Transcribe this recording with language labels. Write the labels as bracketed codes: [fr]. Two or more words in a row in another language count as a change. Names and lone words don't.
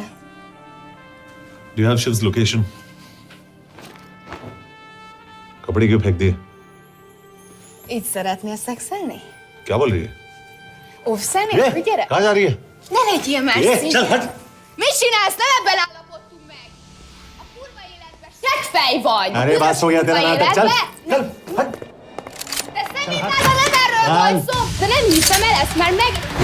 [en] Do you have Shiv's location? [hi] कपड़े क्यों फेंक दिए? [hu] Így szeretnél szexelni? [hi] क्या बोल रही है? [hu] Óvszernél? Hogy gyere? [hi] कहाँ जा रही है? [hu] Ne legyél messzi! [hi] चल हट! [hu] Mit csinálsz? Nem ebben állapodtunk meg! A kurva életben seggfej vagy! [hi] अरे बात हो गया तेरा नाटक, चल! चल! हट! [hu] De szerintem nem erről van szó! De nem hiszem el ezt, mert meg...